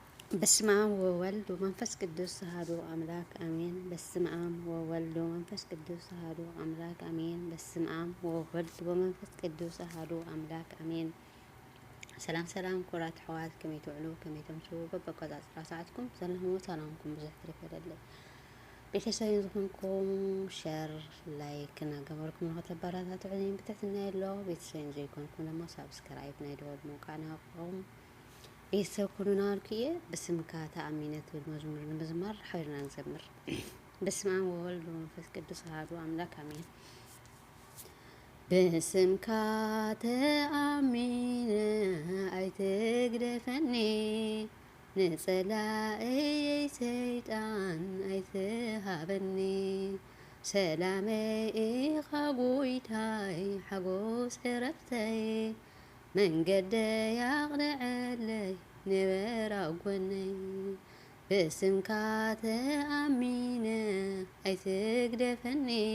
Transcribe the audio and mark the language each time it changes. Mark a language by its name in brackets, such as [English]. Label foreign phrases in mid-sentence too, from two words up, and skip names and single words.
[Geez] በስመ አብ ወወልድ ወመንፈስ ቅዱስ አሐዱ አምላክ አሜን። በስመ አብ ወወልድ ወመንፈስ ቅዱስ አሐዱ አምላክ አሜን። በስመ አብ ወወልድ ወመንፈስ ቅዱስ አሐዱ አምላክ አሜን። [Tigrinya] ሰላም ሰላም ኩራት ሕዋት ከመይ ትውዕሉ ከመይ ተምሱ በበቆጻጽራ ሰዓትኩም ዘለኹም ሰላምኩም ብዙሕ ትረፈደለ ቤተሰብ ዝኾንኩም [English] share like [Tigrinya] እናገበርኩም ንኽተበረታትዑኒ ብትሕትና የሎ ቤተሰብ ዘይኮንኩም ድማ ሳብስክራይብ ናይ ደወል ምውቃዕና ቁም ቤተሰብ ኩሉና አልክዬ በስምካ ተአሚነት መዝሙር መዝማር ሐይልና እንዘምር። [Geez] በስመ አብ ወወልድ ወመንፈስ ቅዱስ አሐዱ አምላክ አሜን። [Tigrinya] በስምካ ተአሚነ አይትግደፈኒ ንጸላእየ ሰይጣን አይትሃበኒ ሰላመይ ኢኻ ጐይታይ ሓጐስ ዕረፍተይ መንገደይ አቕንዐለይ ነበራ ጐነይ በስምካ ተአሚነ አይትግደፈኒ